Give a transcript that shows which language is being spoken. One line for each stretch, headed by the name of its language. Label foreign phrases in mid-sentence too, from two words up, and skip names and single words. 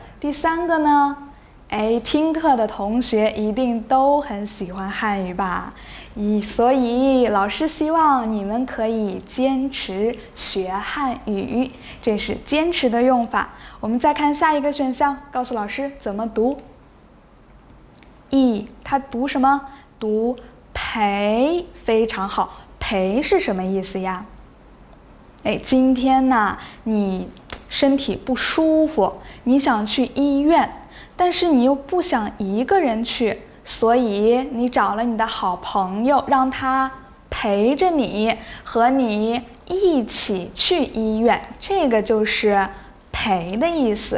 Chinese: 第3個呢？聽課的同學一定都很喜歡漢語吧？所以老師希望你們可以堅持學漢語，這是堅持的用法。我們再看下一個選項，告訴老師怎麼讀。它讀什麼？讀陪，非常好。陪是什麼意思呀？今天呢，你身體不舒服，你想去醫院，但是你又不想一個人去，所以你找了你的好朋友，讓他陪着你，和你一起去醫院，这個就是陪的意思。